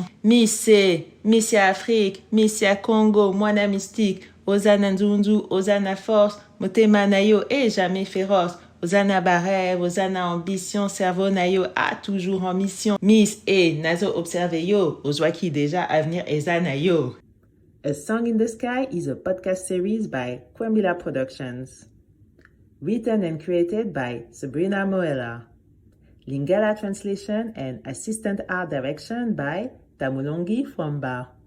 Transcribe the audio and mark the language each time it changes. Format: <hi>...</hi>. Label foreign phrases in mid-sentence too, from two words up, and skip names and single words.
<ln>Miss Afrique, Miss Congo, Mwana mystique, Ozana Nzunzu, Ozana force, motema na yo</ln> <fr>est jamais féroce.</fr> <ln>Ozana barève, Ozana ambition, cerveau na yo</ln> <fr>a toujours en mission.</fr> <ln>Miss et nazo observe yo, ozwaki déjà avenir ezana yo.</ln> <en>A Song in the Sky is a podcast series by Kwambila Productions. Written and created by Sabrina Moella. Lingala translation and assistant art direction by Mulongie Fuamba.</en>